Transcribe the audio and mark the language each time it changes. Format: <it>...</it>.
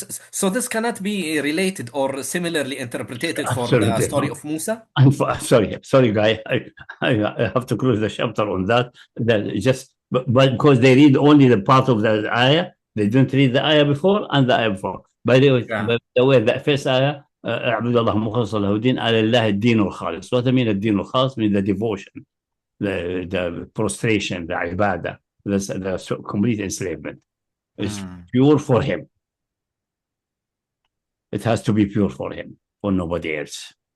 <en>So this cannot be related or similarly interpreted for the story of Musa? I'm sorry, guy. I have to close the chapter on that. But because they read only the part of the ayah, they don't read the ayah before and the ayah before. By the way, the first ayah,</en> <ar>أعبد الله مخلصا له الدين على الله الدين الخالص.</ar> <en>What I mean</en> <ar>الدين الخالص</ar> <en>means the devotion, the prostration, the ibadah, the complete enslavement. It's pure for him. It has to be pure for him, for nobody else.</en>